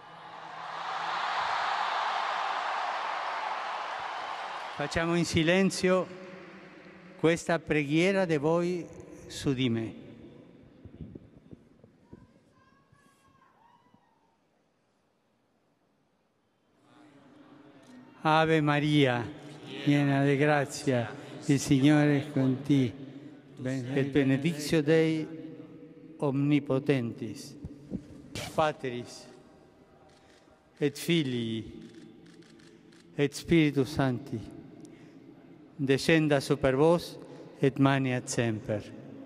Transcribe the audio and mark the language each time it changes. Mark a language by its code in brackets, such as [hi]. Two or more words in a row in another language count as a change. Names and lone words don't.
[it] Facciamo in silenzio questa preghiera di voi su di me. Ave Maria, piena di grazia, il Signore è con te. [la] Et benedictio Dei omnipotentis, Patris, et Filii, et Spiritus Sancti, descenda super vos et maniat semper.